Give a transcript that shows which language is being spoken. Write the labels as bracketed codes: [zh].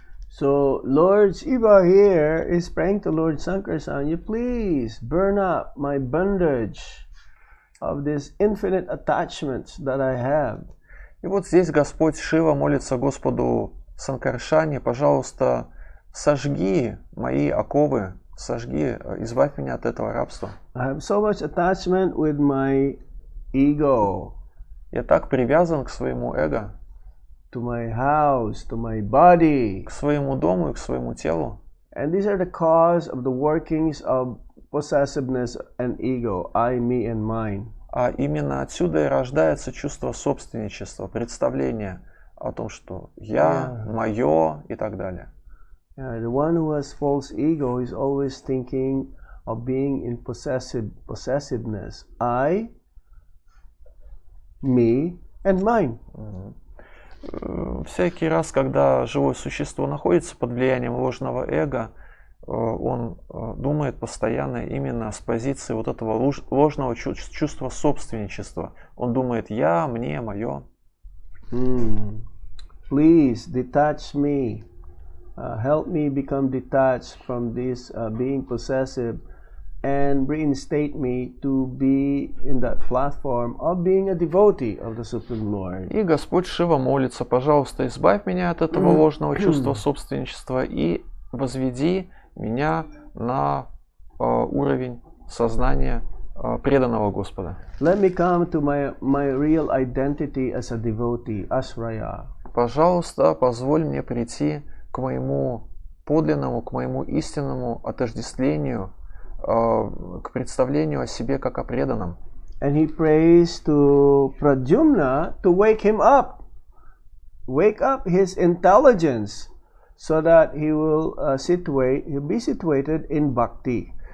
[en] So Lord Shiva here is praying to Lord Sankarshan, you please burn up my bondage of these infinite attachments that I have. [ru] И вот здесь Господь Шива молится Господу Санкаршане: пожалуйста, сожги мои оковы, сожги, избавь меня от этого рабства. [en] I have so much attachment with my ego. [ru] Я так привязан к своему эго. [en] to my house, to my body. [ru] к своему дому и к своему телу. [en] And these are the cause of the workings of possessiveness and ego, I, me, and mine. [ru] А именно отсюда и рождается чувство собственничества, представление о том, что я, мое и так далее. [en] The one who has false ego is always thinking of being in possessiveness. I, me, and mine. [ru] Всякий раз, когда живое существо находится под влиянием ложного эго, он думает постоянно именно с позиции вот этого ложного чувства собственничества. Он думает «я», «мне», «мое». [en] Please detach me. Help me become detached from this being possessive and reinstate me to be in that platform of being a devotee of the Supreme Lord. [ru] И Господь Шива молится: пожалуйста, избавь меня от этого ложного чувства собственничества и возведи меня на уровень сознания преданного Господа. [en] Let me come to my real identity as a devotee, Asraya. [ru] Пожалуйста, позволь мне прийти к моему подлинному, к моему истинному отождествлению, к представлению о себе как о преданном. [en] And he prays to Pradyumna to wake him up. Wake up his intelligence so that he'll be situated in bhakti.